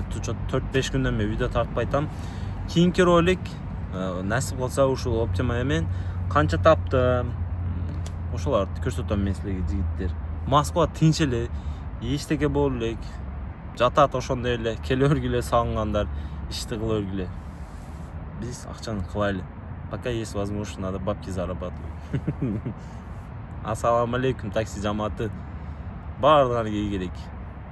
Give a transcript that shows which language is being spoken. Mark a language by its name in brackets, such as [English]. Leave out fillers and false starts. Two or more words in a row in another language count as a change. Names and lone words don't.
[Kyrgyz] 4-5 күндөн бери видео тартпай атам. Кийинки ролик насип кылса ушул Optima менен канча таптым, ошолорду көрсөтөм мен силерге жигиттер. Москва тынч эле, эчтеке боло элек, жатат ошондой эле, келе бергиле сагынгандар, ишти кыла бергиле. Биз акчаны кылайлы. [Russian] Пока есть возможность, надо бабки зарабатывать. [Kyrgyz] Ассаламу алейкум, такси жамааты. Барлыгына келгилек.